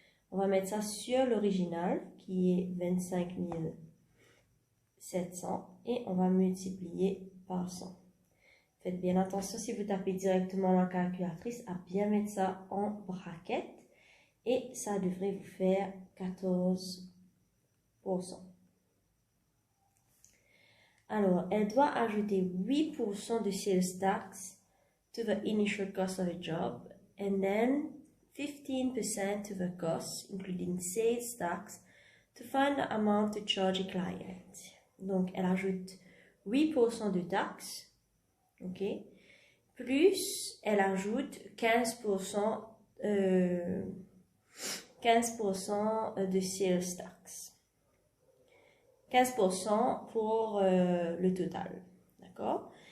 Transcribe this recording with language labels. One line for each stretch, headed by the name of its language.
French: On va mettre ça sur l'original qui est 25 700 et on va multiplier par 100. Faites bien attention si vous tapez directement dans la calculatrice à bien mettre ça en bracket et ça devrait vous faire 14%. Alors, elle doit ajouter 8% de
English: sales tax to the initial cost of a job and then 15% to the cost, including sales tax, to find the amount to charge a client.
French: Donc, elle ajoute 8% de taxes, ok, plus elle ajoute 15% de sales tax. 15% pour le total, d'accord?